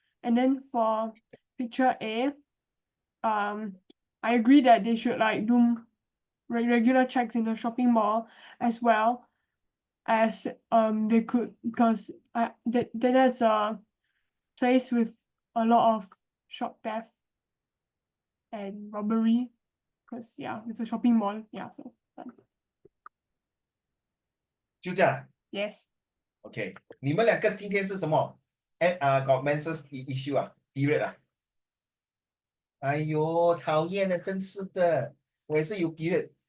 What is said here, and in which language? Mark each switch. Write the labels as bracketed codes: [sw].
[en] And then for picture A, I agree that they should like do regular checks in the shopping mall as well as they could, because that's a place with a lot of shop theft and robbery, because yeah, it's a shopping mall. Yeah, so [zh] 就这样。 [en] yes. [zh] OK，你们两个今天是什么？搞 menses issue 啊，period 啊。哎呦，讨厌的，真是的，我也是有 period。